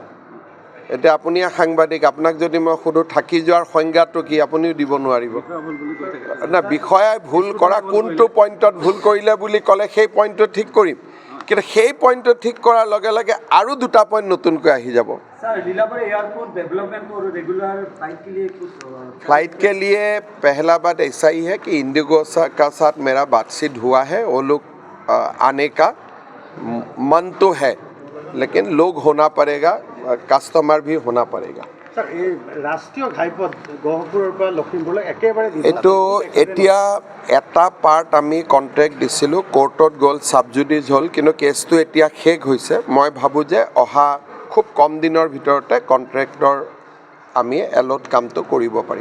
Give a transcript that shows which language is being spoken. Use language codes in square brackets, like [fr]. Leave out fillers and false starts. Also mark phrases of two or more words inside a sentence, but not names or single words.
[as] এতিয়া আপুনি সাংবাদিক, আপোনাক যদি মই সোধোঁ থাকি যোৱাৰ সংজ্ঞাটো কি, আপুনিও দিব নোৱাৰিব না। বিষয়াই ভুল কৰা কোনটো পইণ্টত ভুল কৰিলে বুলি ক'লে সেই পইণ্টটো ঠিক কৰিম, কিন্তু সেই পইণ্টটো ঠিক কৰাৰ লগে লগে আৰু 2টা পইণ্ট নতুনকৈ আহি যাব। [hi] फ्लाइट के लिए पहला बात ऐसा ही है कि इंडिगो का साथ मेरा बातचीत हुआ है। वो लोग आने का मन तो है, लेकिन लोग होना पड़ेगा, কাষ্টমাৰ भी होना पड़ेगा। [as] ৰাষ্ট্ৰীয় ঘাইপথ গহপুৰৰ পৰা লখিমপুৰলৈ একেবাৰে এইটো এতিয়া এটা পাৰ্ট আমি কণ্ট্ৰেক্ট দিছিলোঁ, কোৰ্টত গ'ল, ছাবজুডিচ হ'ল, কিন্তু কেছটো এতিয়া শেষ হৈছে। মই ভাবোঁ যে অহা খুব কম দিনৰ ভিতৰতে কণ্ট্ৰেক্টৰ আমি এলট কামটো কৰিব পাৰিম।